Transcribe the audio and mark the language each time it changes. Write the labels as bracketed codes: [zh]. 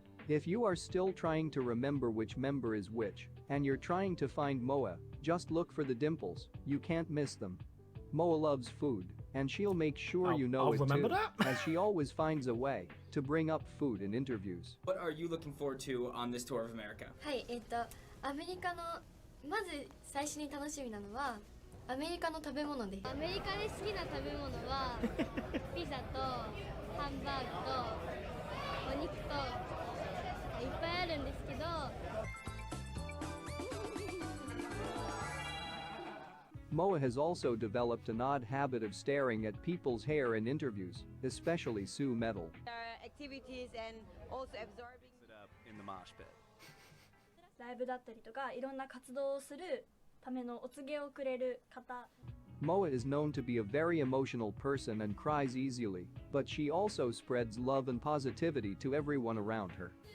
[en] If you are still trying to remember which member is which, and you're trying to find Moa, just look for the dimples, you can't miss them. Moa loves food, and she'll make sure you know I'll it remember too, that. as she always finds a way to bring up food in interviews. What are you looking forward to on this tour of America? [ja] はい、アメリカのまず最初に楽しみなのはアメリカの食べ物です。アメリカで好きな食べ物はピザとハンバーグとお肉といっぱいあるんですけど、 [en] Moa has also developed an odd habit of staring at people's hair in interviews, especially Sue Metal. Activities and also absorbing it up in the mosh pit. [ja] ライブだったりとかいろんな活動をするためのお告げをくれる方。 [en] Moa is known to be a very emotional person and cries easily, but she also spreads love and positivity to everyone around her.